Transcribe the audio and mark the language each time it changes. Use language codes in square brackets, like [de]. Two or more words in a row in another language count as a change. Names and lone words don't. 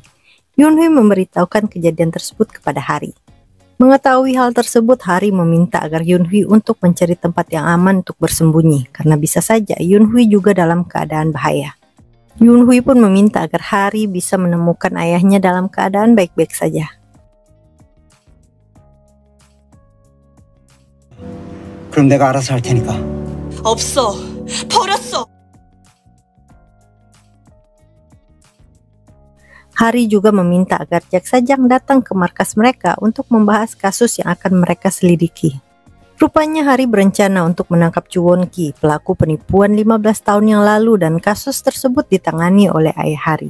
[id] Yunhui memberitahukan kejadian tersebut kepada Hari. Mengetahui hal tersebut, Hari meminta agar Yunhui untuk mencari tempat yang aman untuk bersembunyi, karena bisa saja Yunhui juga dalam keadaan bahaya. Yunhui pun meminta agar Hari bisa menemukan ayahnya dalam keadaan baik-baik saja. [ko] 그럼 내가 알아서 할 테니까. 없어. 버렸어. [id] Hari juga meminta agar jaksa Jang datang ke markas mereka untuk membahas kasus yang akan mereka selidiki. Rupanya Hari berencana untuk menangkap Chu Won-ki, pelaku penipuan 15 tahun yang lalu, dan kasus tersebut ditangani oleh ayah Hari.